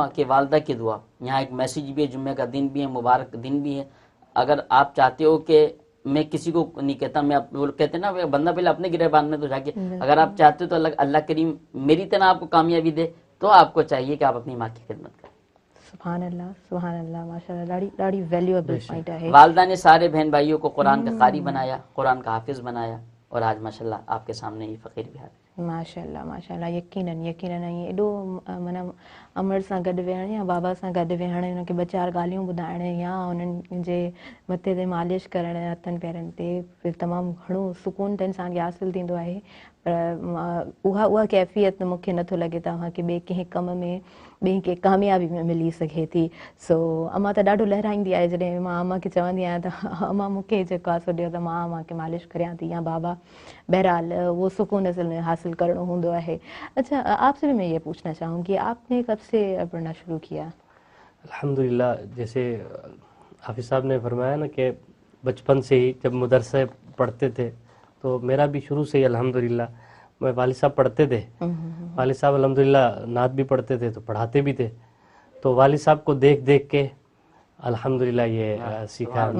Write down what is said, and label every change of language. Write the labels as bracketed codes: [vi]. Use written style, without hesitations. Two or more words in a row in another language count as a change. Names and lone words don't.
[ur] ہوا کہ والدہ کی دعا، یہاں ایک میسیج بھی ہے، جمعہ کا دن بھی ہے، مبارک دن بھی ہے، اگر آپ چاہتے ہو کہ میں کسی کو نہیں کہتا، میں وہ کہتے ہیں نا بندہ پہلے اپنے گریبان میں تو جا کے، اگر آپ چاہتے ہو تو اللہ کریم میری طرح آپ کو کامیابی دے، تو آپ کو چاہیے کہ آپ اپنی ماں کی خدمت کریں۔ [ar] سبحان اللہ، سبحان اللہ، ماشاء اللہ، [ur] لاڑی [en] valuable point [ur] ہے۔ والدہ نے سارے بہن بھائیوں کو قرآن کا قاری بنایا، قرآن کا حافظ بنایا، اور آج ماشاءاللہ آپ کے سامنے یہ فقیر بھی حاضر ہے۔ [ar] ماشاء اللہ، ماشاء اللہ، [sd] یقیناً یقیناً ایڈو مانا امر सां गॾु वेहण या बाबा सां गॾु वेहण, उन्हनि खे ॿ चारि ॻाल्हियूं ॿुधाइण या उन्हनि जे मथे ते मालिश करण हथनि पेरनि ते, फिर तमामु घणो सुकून त इंसान खे हासिलु थींदो आहे, पर उहा कैफ़ियत मूंखे नथो लॻे तव्हां खे ॿिए कंहिं कम में, ॿिए कंहिं कामयाबी में मिली सघे थी। सो अम्मा त ॾाढो लहराईंदी आहे जॾहिं मां अम्मा खे चवंदी आहियां त अम्मा मूंखे जेको आहे सो ॾियो त मां अम्मा खे मालिश करियां थी या बाबा। बहरहाल वो सुकून असल में हासिल करणो हूंदो आहे। [ur] اچھا، آپ سے بھی میں یہ پوچھنا چاہوں گی، آپ نے کب سے پڑھنا شروع کیا? الحمدللہ، جیسے حافظ صاحب نے فرمایا نا کہ بچپن سے ہی جب مدرسے پڑھتے تھے، تو میرا بھی شروع سے ہی الحمدللہ، میں والد صاحب پڑھتے تھے، والد صاحب الحمدللہ نعت بھی پڑھتے تھے تو پڑھاتے بھی تھے، تو والد صاحب کو دیکھ دیکھ کے الحمدللہ یہ سیکھا ہم نے.